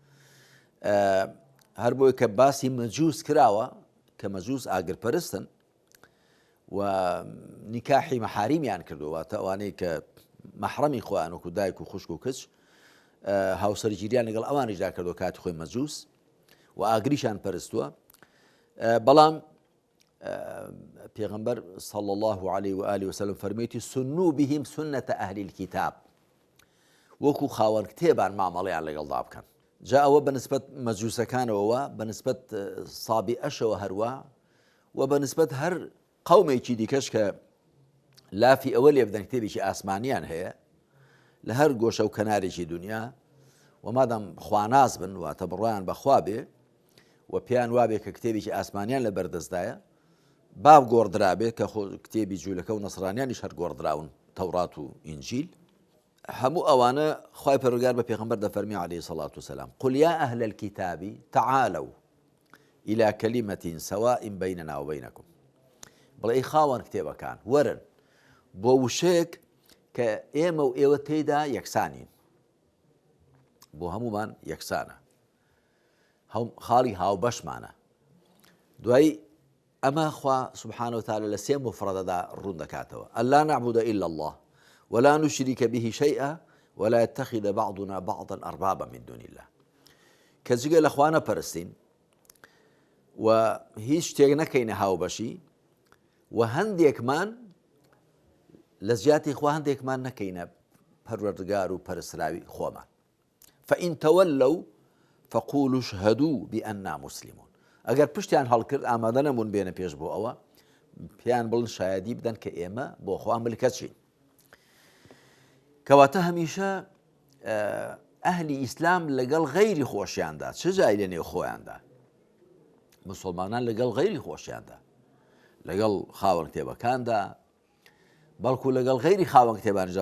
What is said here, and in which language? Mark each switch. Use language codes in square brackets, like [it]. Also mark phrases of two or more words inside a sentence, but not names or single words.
[ckb] هەر بۆی کە باسی مەجووس کراوە کە مەجووس ئاگرپەرستن و نیکاحی مەحاریمیان کردوواتە ئەوانەی کە مەحرەمی خۆیان وەکو دایک و خوشک و کچ هاوسەرگیریان لەگەڵ ئەوانیشدا کردووە کاتی خۆی مەجووس و ئاگریشان پەرستووە. بەڵام پێغەمبەر [ar] صلی الله عليه وآله وسلم [ckb] فەرمێتی [ar] سنوا بهم سنة أهل الكتاب، [ckb] وەکو خاوەن کتێبان مامەڵەیان لەگەڵدا بکەن. جا ئەوە بەنسبەت مەجووسەکانەوە، بەنسبەت سابی ئەشەوە هەروە، و بەنسبەت هەر قەومێکی دیکەش کە لافی ئەوە لێ بدەن کتێبێکی ئاسمانیان هەیە لە هەر گۆشە و کەنارێکی دنیا، و مادام خواناز بن واتە بڕوایان بەخوا بێ و پێیان وابێ کە کتێبێکی ئاسمانیان لە بەردەستدایە، باب گۆڕدرابێت کە کتێبی جوولەکە و نەسڕانیانیش هەر گۆڕدراون، تەورات و ئینجیل. هەموو ئەوانە خوای پەروەردگار بە پێغەمبەر دەفەرمی [ar] عليه الصلاة والسلام قل يا أهل الكتاب تعالوا إلى كلمة سواء بيننا وبينكم. [ckb] بڵێ ئەی خاوەن کتێبەکان وەرن بۆ وشەیەک کە ئێمە و ئێوە تێیدا یەکسانین. بۆ هەمومان یەکسانە، خاڵی هاوبەشمانە. دوای ئەمە خوا [ar] سبحانه وتعالى [ckb] لە سێ مفردەدا ڕوون دەکاتەوە: [ar] ئەلا نعبد إلا الله ولا نشرك به شيئا ولا يتخذ بعضنا بعضا أربابا من دون الله. [ckb] کە جگە لە خوا نەپەرستین و هیچ شتێک نەکەینە هاوبەشی، و هەندێکمان لە زیاتی خوا هەندێکمان نەکەینە پەروەردگار و پەرستراوی خۆمان. [ar] فإن تولوا فقولوا اشهدوا بأننا مسلمون. [ckb] ئەگەر پشتیان هەڵکرد ئامادە نەبوون بێنە پێش بۆ ئەوە، پێیان بڵن شایەدی بدەن کە ئێمە بۆ خوا ملکەچین. کەواتە هەمیشە ئەهلی ئیسلام لەگەڵ غەیری خۆشیاندا، چ جای لە نێو خۆیاندا، مسلمانان لەگەڵ غەیری خۆشیاندا، لەگەڵ خاوەن کتێبەکاندا، بەڵکو لەگەڵ غەیری خاوەن کتێبانیشدا.